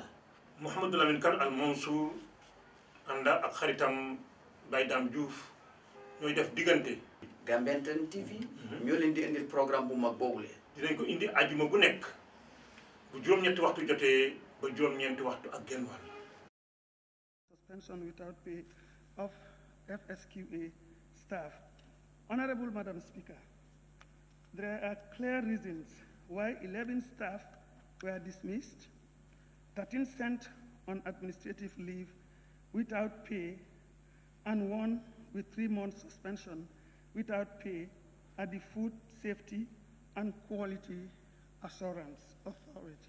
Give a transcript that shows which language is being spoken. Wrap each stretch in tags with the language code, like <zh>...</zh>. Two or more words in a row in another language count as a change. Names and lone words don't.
<wo>Mouhamadou Lamine Kane Al Mansour ànda ak xaritam Baye Dame Diouf ñooy def diggante. Gambian TV. ñoo leen di indil programme bu mag boobule. dinañ ko indi ajuma bu nekk bu juróom-ñetti waxtu jotee ba juróom-ñeenti waxtu ak genn wàll.</wo> <en>Suspension without pay of FSQA staff. Honorable Madam Speaker, there are clear reasons why 11 staff were dismissed, 13 sent on administrative leave without pay, and 1 with 3 months suspension without pay at the Food Safety and Quality Assurance Authority.</en>